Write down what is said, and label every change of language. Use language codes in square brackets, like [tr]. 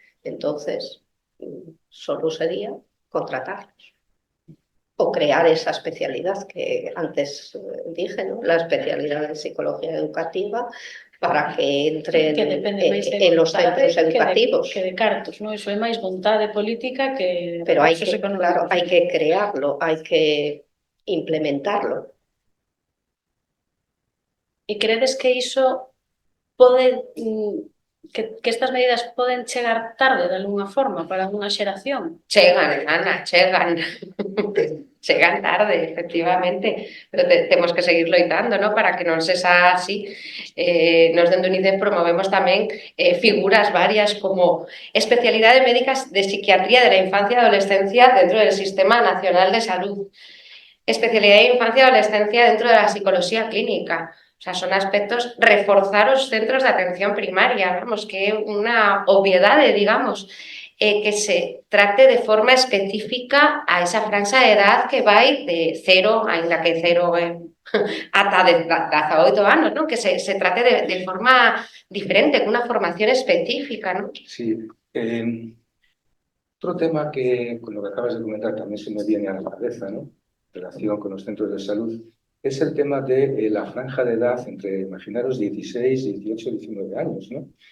[es] Entonces, solo sería contratarlos o crear esa especialidad que antes dije, ¿no? La especialidad de psicología educativa para que entren en los centros educativos. [gl] Que de cartos, non? Iso é máis vontade política que [es] pero hay recursos que, económicos. claro, hay que crearlo, hay que implementarlo. [gl] E credes que iso pode que estas medidas poden chegar tarde de alguna forma para unha xeración? Chegan, Ana, chegan. Chegan tarde, efectivamente, pero temos que seguir loitando, ¿no? Para que non sexa así. Nos dende UNICEF promovemos tamén figuras varias [es] como especialidades médicas de psiquiatría de la infancia y adolescencia dentro del Sistema Nacional de Salud, especialidad de infancia y adolescencia dentro de la psicología clínica. [gl] O sea, son aspectos, reforzar os centros de atención primaria, vamos, que é unha obviedade, digamos, que se trate de forma específica [es] a esa franja de edad [gl] que vai de 0, ainda que 0 ata 18 anos, ¿no? [es] Que se trate de forma diferente, con una formación específica, ¿no? Sí. Otro tema que con lo que acabas de comentar también se me viene a la cabeza, ¿no? En relación con los centros de salud, es el tema de la franja de edad entre, imaginaros, 16, 18, 19 años, ¿no?